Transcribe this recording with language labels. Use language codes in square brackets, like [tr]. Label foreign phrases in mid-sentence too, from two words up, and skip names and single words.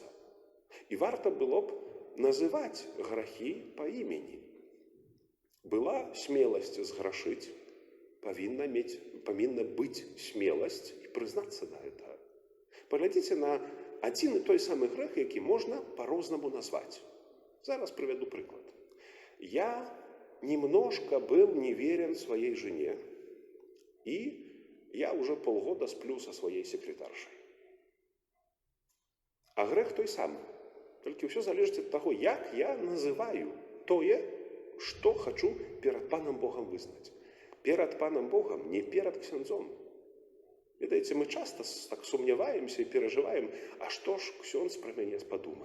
[be] І варта было б называць грахі па імені. Была смеласць зграшыць, павінна быць смеласць і прызнацца да гэтага. Паглядзіце на адзін і той самы грэх, які можна па-рознаму назваць. Зараз прывяду прыклад. [ru] Я немножко был неверен своей жене, и я уже полгода сплю со своей секретаршей. [be] А грэх той самы. Толькі ўсё залежыць ад таго, як я называю тое, што хачу перад Панам Богам вызнаць. Перад Панам Богам, не перад ксяндзом. Ведаеце, мы часта так сумняваемся і перажываем, а што ж ксёндз пра мяне падумае?